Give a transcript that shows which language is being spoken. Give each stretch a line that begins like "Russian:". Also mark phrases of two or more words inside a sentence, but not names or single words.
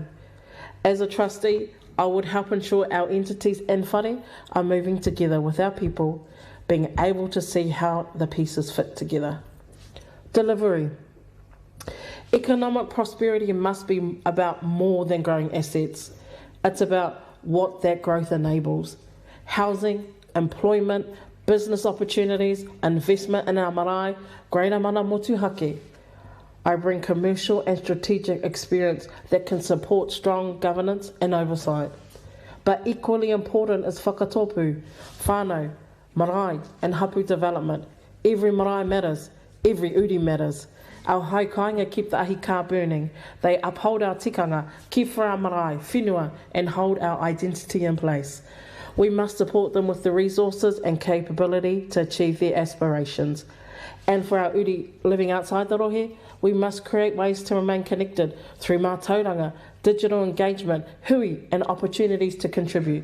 English: As a trustee, I would help ensure our entities and whare are moving together with our people, being able to see how the pieces fit together. Delivery. Economic prosperity must be about more than growing assets. It's about what that growth enables. Housing, employment, business opportunities, investment in our marae, greater
Māori: mana motuhake.
English: I bring commercial and strategic experience that can support strong governance and oversight. But equally important is
Māori: whakatopu, whānau, marae
English: and hapu development. Every marae matters, every uri matters. Our haikainga keep the
Māori: ahi ka
English: burning. They uphold our tikanga, keep for our
Māori: marae, whenua,
English: and hold our identity in place. We must support them with the resources and capability to achieve their aspirations. And for our uri living outside the rohe, we must create ways to remain connected through mātauranga, digital engagement, hui, and opportunities to contribute.